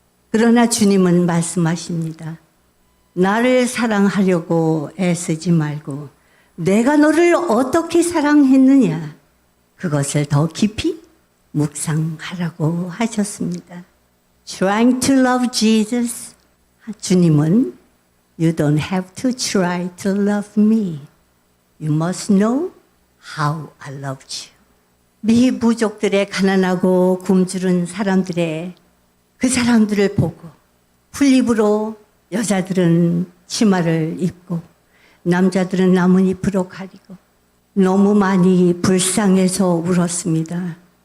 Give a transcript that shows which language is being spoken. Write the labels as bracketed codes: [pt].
[ko] 그러나 주님은 말씀하십니다. 나를 사랑하려고 애쓰지 말고 내가 너를 어떻게 사랑했느냐, 그것을 더 깊이 묵상하라고 하셨습니다. [en] Trying to love Jesus. [ko] 주님은 [en] You don't have to try to love me. You must know how I loved you. [ko] 미부족들의 가난하고 굶주린 사람들의 그 사람들을 보고 풀잎으로 여자들은 치마를 입고 남자들은 나뭇잎으로 가리고 너무 많이 불쌍해서 울었습니다.